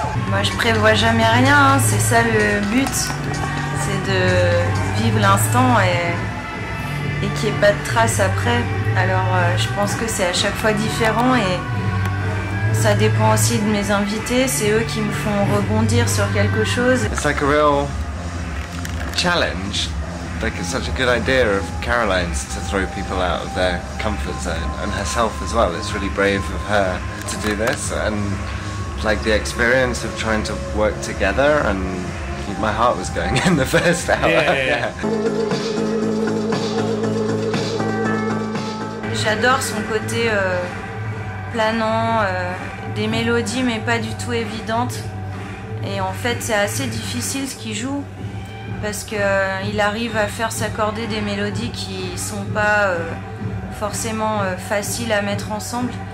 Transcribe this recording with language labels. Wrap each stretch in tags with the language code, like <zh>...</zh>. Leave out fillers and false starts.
<fr>Moi je prévois jamais rien, hein. C'est ça le but, c'est de vivre l'instant et qu'il n'y ait pas de traces après. Alors je pense que c'est à chaque fois différent et ça dépend aussi de mes invités, c'est eux qui me font rebondir sur quelque chose.</fr> <en>It's like a real challenge. Like it's such a good idea of Caroline's to throw people out of their comfort zone and herself as well. It's really brave of her to do this and like the experience of trying to work together and my heart was going in the first hour. Yeah.</en> <fr>J'adore son côté planant, des mélodies mais pas du tout évidentes. Et en fait c'est assez difficile ce qu'il joue parce qu'il arrive à faire s'accorder des mélodies qui sont pas forcément faciles à mettre ensemble.</fr>